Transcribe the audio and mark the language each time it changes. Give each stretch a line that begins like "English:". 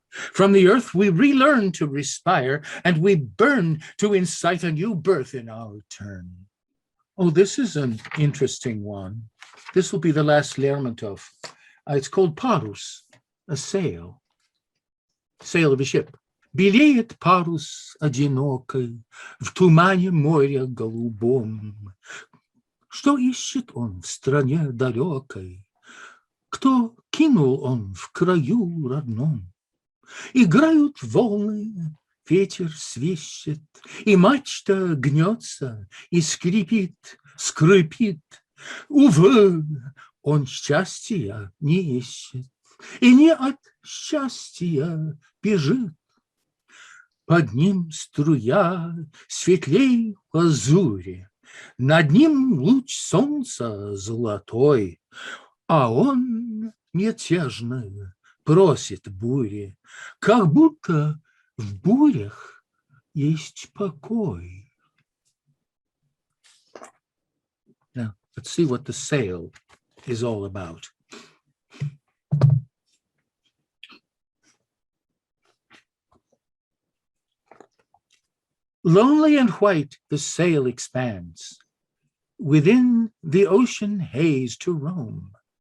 English: From the earth we relearn to respire, and we burn to incite a new birth in our turn. Oh, this is an interesting one. This will be the last Lermontov. It's called Parus, a sail of a ship.
Russian: Белеет парус одинокой в тумане моря голубом. Что ищет он в стране далекой? Кто кинул он в краю родном? Играют волны, ветер свищет, и мачта гнется, и скрипит, скрипит. Увы, он счастья не ищет, и не от счастья бежит. Под ним струя светлей лазури, над ним луч солнца золотой, а он мятежно просит бури, как будто в бурях есть покой.
English: Now, let's see what the sail is all about. Lonely and white the sail expands, within the ocean haze to roam.